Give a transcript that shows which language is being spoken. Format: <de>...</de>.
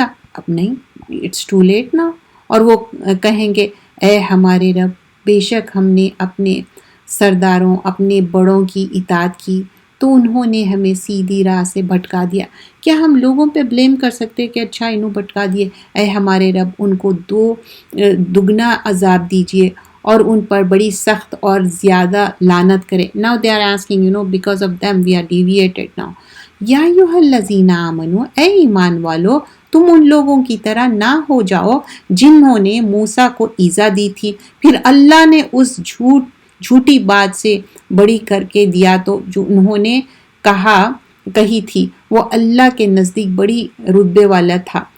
<ur>اب نہیں،</ur> <en>it's too late</en> <ur>نا. اور وہ کہیں گے اے ہمارے رب، بے شک ہم نے اپنے سرداروں، اپنے بڑوں کی اطاعت کی تو انہوں نے ہمیں سیدھی راہ سے بھٹکا دیا. کیا ہم لوگوں پہ بلیم کر سکتے کہ اچھا انہوں بھٹکا دیے؟ اے ہمارے رب، ان کو دگنا عذاب دیجئے اور ان پر بڑی سخت اور زیادہ لعنت کرے.</ur> <en>Now they are asking, because of them we are deviated now.</en> <ar>یا ایھا الذین آمنوا،</ar> <ur>اے ایمان والو، تم ان لوگوں کی طرح نہ ہو جاؤ جنہوں نے موسیٰ کو ایذا دی تھی، پھر اللہ نے اس جھوٹی بات سے بڑی کر کے دیا تو جو انہوں نے کہی تھی، وہ اللہ کے نزدیک بڑی رتبے والا تھا.</ur>